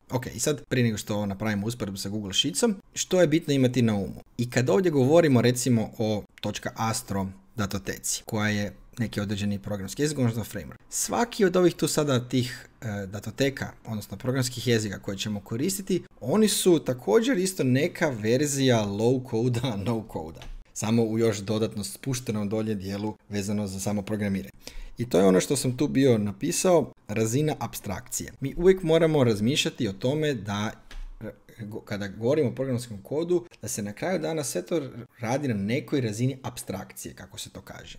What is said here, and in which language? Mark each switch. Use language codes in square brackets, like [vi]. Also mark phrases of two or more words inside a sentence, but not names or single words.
[hr] Ok, i sad prije nego što napravimo usporedbu sa Google Sheetsom, što je bitno imati na umu? I kad ovdje govorimo recimo o .astro datoteci, koja je neki određeni programski jezik, odnosno framework. Svaki od ovih tu sada tih datoteka, odnosno programskih jezika koje ćemo koristiti, oni su također isto neka verzija [en] low coda, no coda. [hr] Samo u još dodatno spuštenom dolje dijelu vezano za samo programiranje. I to je ono što sam tu bio napisao, razina apstrakcije. Mi uvijek moramo razmišljati o tome da kada govorimo o programskom kodu, da se na kraju dana sve to radi na nekoj razini apstrakcije, kako se to kaže.